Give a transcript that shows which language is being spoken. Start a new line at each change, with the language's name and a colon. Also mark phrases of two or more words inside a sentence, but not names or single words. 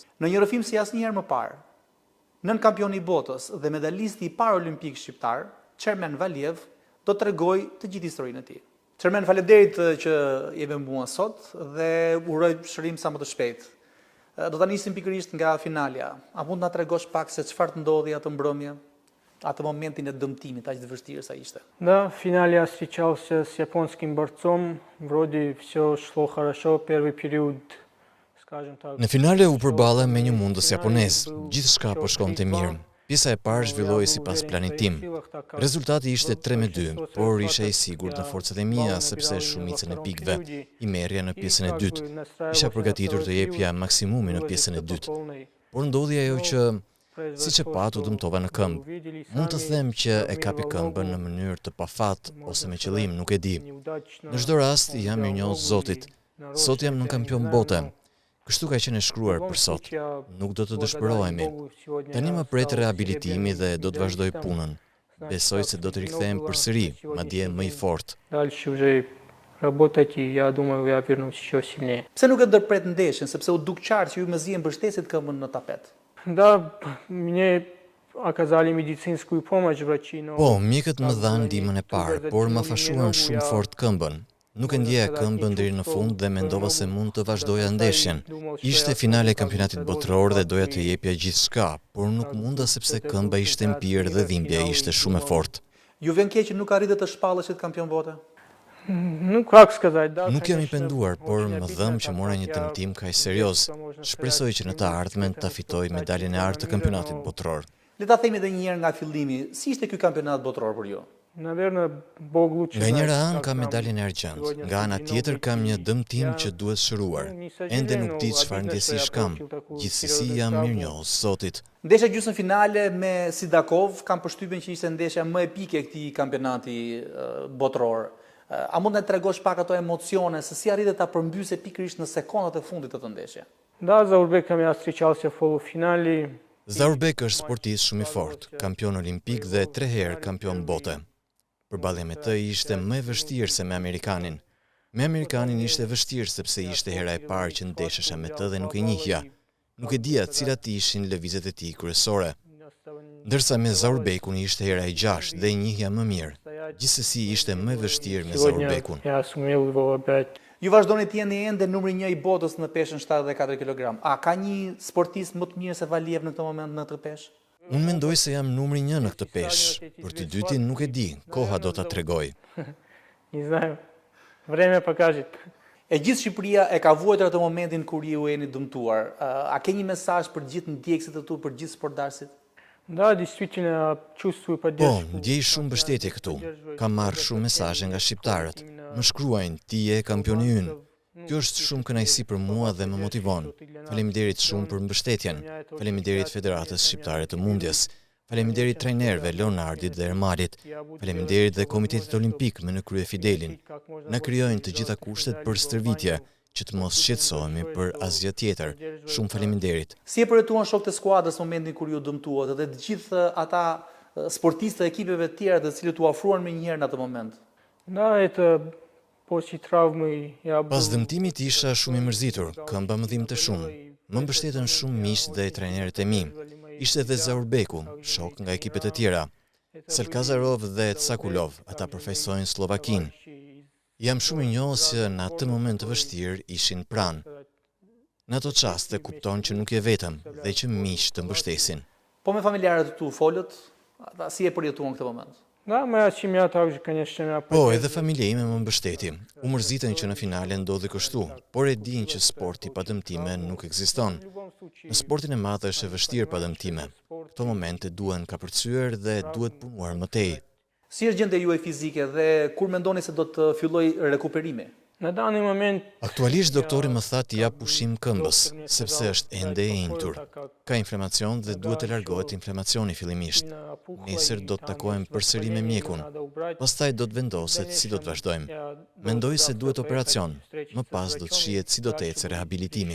Albanian: Në një rrëfim si asnjëherë më parë, nën kampioni i botës dhe medalisti i parë olimpik shqiptar, Çermen Valiev do të tregoj të gjithë historinë e tij. Çermen, faleminderit që jeve me mua sot dhe uroj shërim sa më të shpejtë. Do ta nisim pikërisht nga finalja. A mund na tregosh pak se çfarë të ndodhi atë mbrëmje, atë momentin e dëmtimit aq të vështirë sa ishte?
Russian: Да, в финале я встречался с японским борцом. Вроде все шло хорошо, первый период, скажем так.
Albanian: Në finale u përballa me një mundës japonez. Gjithçka po shkonte mirë. Pjesa e parë zhvilloi sipas planit tim. Rezultati ishte 3-2, por isha i sigurt në forcat e mia sepse shumicën e pikëve i merrja në pjesën e dytë. Isha përgatitur të jepja maksimumin në pjesën e dytë. Por ndodhi ajo që, siç e patu, dëmtova në këmbë. Mund të them që e kapi këmbën në mënyrë të pafat ose me qëllim, nuk e di. Në çdo rast jam mirënjohës Zotit. Sot jam në kampion bote. Kështu ka qenë shkruar për sot. Nuk do të dëshpërohemi. Tani më pret rehabilitimi dhe do të vazhdoj punën. Besoj se do të rikthehem përsëri, madje më i fortë.
Russian: Дальше уже работать, и я думаю, я вернусь еще сильнее.
Albanian: Pse nuk e ndërpret ndeshjen, sepse u duk qartë që ju mezi e mbështesit këmbën në tapet?
Russian: Да, мне оказали медицинскую помощь врачи, но...
Albanian: Po, mjekët më dhanë ndihmën e parë, por më fashuan shumë fort këmbën. Nuk e ndjeja këmbën deri në fund dhe mendova se mund të vazhdoja ndeshjen. Ishte finale e kampionatit botror dhe doja të jepja gjithçka, por nuk munda sepse këmba ishte mpirë dhe dhimbja ishte shumë e fortë. Ju vjen keq që nuk arritët të shpalleshit kampion bote?
Russian: Ну, как сказать, да,
Albanian: Nuk jam i penduar, por më dhëm që mora një dëmtim kaq serioz. Shpresoj që në të ardhmen ta fitoj medaljen e artë të kampionatit botror. Le ta themi edhe një herë nga fillimi, si ishte ky kampionat botror për ju?
Russian: Наверное, Бог лучше
Albanian: Nga njëra
Russian: знает,
Albanian: anë
Russian: как
Albanian: kam
Russian: там.
Albanian: medaljen e argjend, nga ana tjetër kam një dëmtim që duhet shëruar. Ende nuk di çfarë ndjesish kam. Gjithsesi jam mirënjohës Zotit. Ndeshja gjysmëfinale me Sidakov, kam përshtypjen që ishte ndeshja më epike e këtij kampionati botror. A mund të tregosh pak ato emocione, se si arritet ta përmbysë pikërisht në sekondat e fundit të ndeshje?
Russian: Да, за Узбеком я встречался в полуфинале.
Albanian: Zaurbek është sportist shumë i fortë, kampion olimpik dhe 3 herë kampion bote. Përballja me të ishte më e vështirë se me amerikanin. Me amerikanin ishte vështirë sepse ishte hera e parë që ndeshesha me të dhe nuk e njihja. Nuk e dija cilat ishin lëvizjet e tij kryesore. Ndërsa me Zaurbekun ishte hera e 6 dhe e njihja më mirë. Gjithsesi ishte më e vështirë me Zaurbekun.
Russian: Я сумел его опять.
Albanian: Ju vazhdoni të jeni ende numri 1 i botës në peshën 74 kg. A ka një sportist më të mirë se Valiev në këtë moment në këtë peshë? Unë mendoj se jam numri 1 në këtë peshë. Për të dytin nuk e di, koha do ta tregoj.
Russian: Не знаю. Время покажет.
Albanian: E gjithë Shqipëria e ka vuajtur atë momentin kur ju jeni dëmtuar. A ke një mesazh për gjithë ndjekësit e tu, për gjithë sportdarësit?
Russian: Да, действительно, чувствую
Albanian: Po,
Russian: поддержку.
Albanian: ndjej shumë mbështetje këtu. Kam marrë shumë mesazhe nga shqiptarët. Më shkruajnë, ti je kampioni ynë. Kjo është shumë kënaqësi për mua dhe më motivon. Faleminderit shumë për mbështetjen. Faleminderit Federatës Shqiptare të Mundjes. Faleminderit trajnerëve Leonardit dhe Ermalit. Faleminderit dhe Komitetit Olimpik me në krye Fidelin. Na krijojnë të gjitha kushtet për stërvitje, që të mos shqetësohemi për asgjë tjetër. Shumë faleminderit. Si e përjetuan shokët e skuadrës momentin kur ju dëmtuat dhe të gjithë ata sportistë e ekipeve të tjera të cilët u afruan më njëherë në atë moment?
Russian: Да, это после травмы я был...
Albanian: Pas dëmtimit isha shumë i mërzitur, këmba më dhimbte shumë. Më mbështetën shumë miqtë dhe trajnerët e mi. Ishte edhe Zaurbeku, shok nga ekipet e tjera. Selkazarov dhe Tsakulov, ata përfaqësojnë Slovakinë. Jam shumë i njohës që në atë moment të vështirë ishin pranë. Në ato çaste kupton që nuk je vetëm dhe që miq të mbështesin. Po me familjarët e tu folët, ata si e përjetuan këtë moment?
Russian: Да, моя семья также, конечно, меня
Albanian: Po, edhe familja ime më mbështeti. U mërzitën që në finale ndodhi kështu, por e din që sporti pa dëmtime nuk ekziston. Në sportin e madh është e vështirë pa dëmtime. Këto momente duhen kapërcyer dhe duhet punuar më tej. Si është gjendja juaj fizike dhe kur mendoni se do të fillojë rekuperimi?
Russian: Na данный момент
Albanian: Aktualisht doktori më tha t'i jap pushim këmbës, sepse është ende e injtur. Ka inflamacion dhe duhet të largohet inflamacioni fillimisht. Nesër do të takohem përsëri me mjekun. Pastaj do të vendoset si do të vazhdojmë. Mendoj se duhet operacion. Më pas do të shihet si do të ecë rehabilitimi.